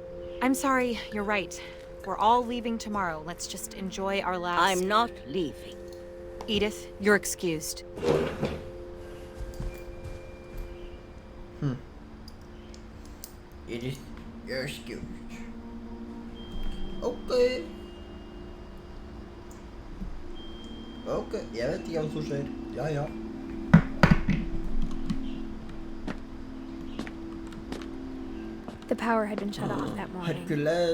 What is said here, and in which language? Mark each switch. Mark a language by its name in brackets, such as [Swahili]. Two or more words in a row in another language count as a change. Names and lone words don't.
[English] I'm sorry, you're right. We're all leaving tomorrow. Let's just enjoy our last... I'm not leaving. Edith, you're excused. Edith, you're excused. Ok. [Norwegian] Ok, jeg vet ikke hva som skjer. Ja, ja. [English] the power had been shut off that morning. Hercules.